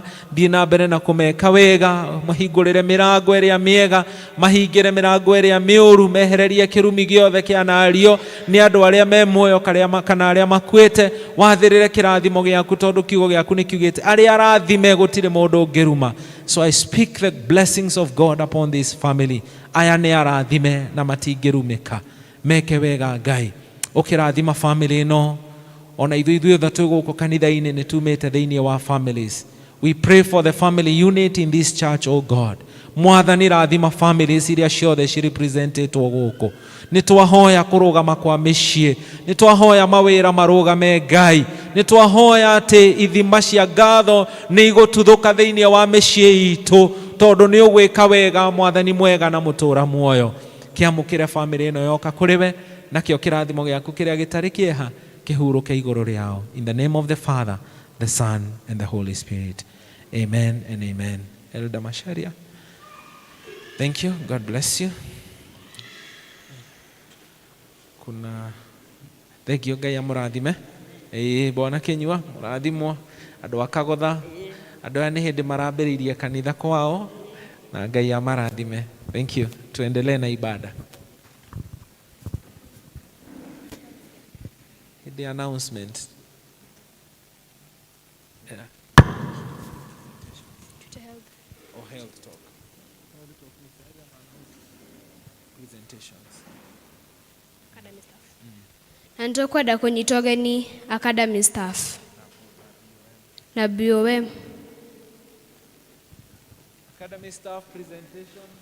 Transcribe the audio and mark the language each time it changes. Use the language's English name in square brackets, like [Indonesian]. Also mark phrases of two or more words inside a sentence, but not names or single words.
[Kikuyu] Na mbere na kũmeka wega. Mahingũrĩre mĩrango ĩrĩa mĩega. Mahingĩre mĩrango ĩrĩa mĩũru. Mehererie kĩrumi gĩothe kĩanario nĩ andũ arĩa me muoyo kana arĩa makuĩte. Wathĩrĩre kĩrathimo gĩaku tondũ kiugo gĩaku nĩ kiugĩte arĩa arathime gũtirĩ mũndũ ũngĩruma. [English] So I speak the blessings of God upon this family. [Kikuyu] Aya nĩ arathime na matingĩrumĩka. Meke wega Ngai. Ũkĩrathima family ĩno. Ona ithuĩ othe twĩ gũkũ kanitha-inĩ nĩ tumĩte thĩinĩ wa families. [English] We pray for the family unity in this church, oh God. [Kikuyu] Mwathani rathima families iria ciothe cirepresentetwo gũkũ. Nĩtwahoya kũrũgama kwa mĩciĩ. Nĩtwahoya mawĩra marũgame Ngai. Nĩtwahoya atĩ ithima cia ngatho nĩ igũtuthũka thĩinĩ wa mĩciĩ itũ tondũ nĩ ũgwĩka wega Mwathani mwega na mũtũra muoyo. Kĩamũkĩre family ĩno yoka kũrĩ we nakĩo kĩrathimo gĩaku kĩrĩa gĩtarĩ kĩeha kĩhurũke igũrũ rĩao. [English] In the name of the Father, the Son, and the Holy Spirit. Amen and amen. Elder Masharia. Thank you. God bless you. Thank you. [Kikuyu] Ngai amũrathime. Bwana Kenyua, mũrathimwo. Andũ akagotha. Andũ aya nĩ hĩndĩ marambĩrĩirie kanitha kwao. Na Ngai amarathime. [English] Thank you. [Swahili] Tuendelee na ibada. [English] The announcement. Yeah. Or health talk. Presentations. Academy staff. [Kikuyu] Na nĩtũkwenda kũnyita ũgeni [English] academy staff. [Kikuyu] Na BOM. [English] Academy staff presentation.